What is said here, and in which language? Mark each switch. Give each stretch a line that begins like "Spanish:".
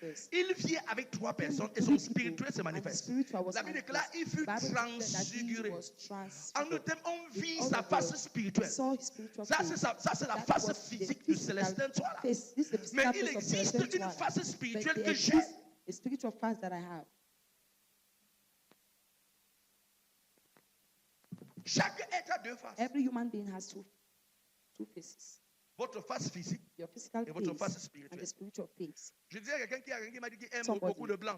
French: Il vient avec 3 personnes et son spirituel se manifeste. La Bible déclare, il fut transfiguré. En d'autres termes, on vit sa face spirituelle. Ça, c'est la face physique du célestin. Mais il existe une face spirituelle que j'ai.
English: A spiritual fast that I have.
French: Chaque être a 2 faces.
English: Every human being has two faces.
French: Votre face physique
English: Your physical
French: et votre face
English: face and
French: spirituelle.
English: the spiritual face.
French: Je disais à quelqu'un qui m'a dit qu'il aime beaucoup le blanc.